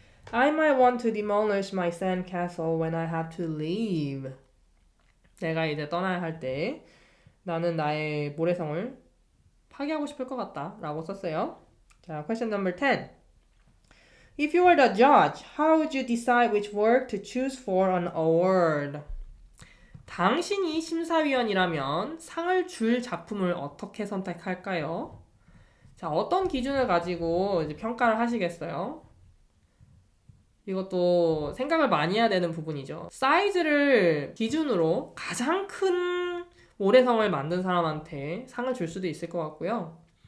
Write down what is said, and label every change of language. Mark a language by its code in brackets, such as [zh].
[en] I might want to demolish my sand castle when I have to leave. [ko] 내가 이제 떠나야 할 때 나는 나의 모래성을 파괴하고 싶을 것 같다 라고 썼어요. 자, [en] question number 10. If you were the judge, how would you decide which work to choose for an award? [ko] 당신이 심사위원이라면 상을 줄 작품을 어떻게 선택할까요? 자, 어떤 기준을 가지고 이제 평가를 하시겠어요? 이것도 생각을 많이 해야 되는 부분이죠. 사이즈를 기준으로 가장 큰 모래성을 만든 사람한테 상을 줄 수도 있을 것 같고요.